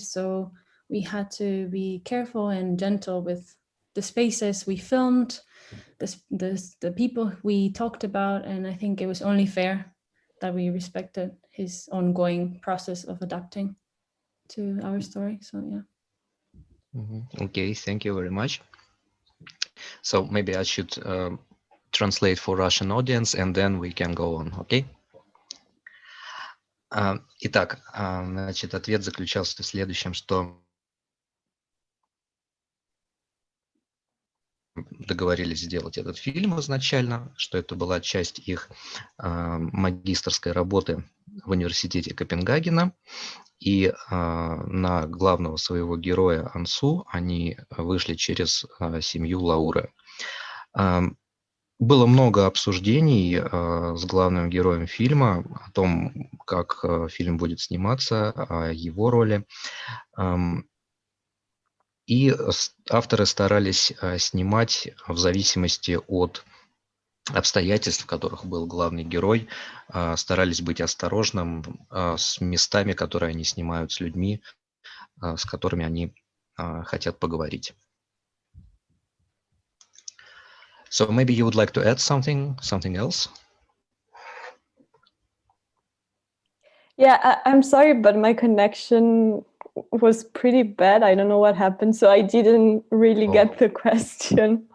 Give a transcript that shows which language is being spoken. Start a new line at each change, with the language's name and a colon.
English: So we had to be careful and gentle with the spaces we filmed, the people we talked about, and I think it was only fair that we respected his ongoing process of adapting to our story. So yeah. Okay, thank you very much. So maybe I should translate for Russian audience, and then we can go on, okay?
Russian: Итак, значит, ответ заключался в следующем, что договорились сделать этот фильм изначально, что это была часть их магистерской работы в университете Копенгагена, и на главного своего героя Ансу они вышли через семью Лауры. Было много обсуждений с главным героем фильма о том, как фильм будет сниматься, о его роли. И авторы старались снимать в зависимости от обстоятельств, в которых был главный герой, старались быть осторожным с местами, которые они снимают, с людьми, с которыми они хотят поговорить.
English: So maybe you would like to add something else? Yeah, I'm sorry, but my connection was pretty bad. I don't know what happened, so I didn't really get the question.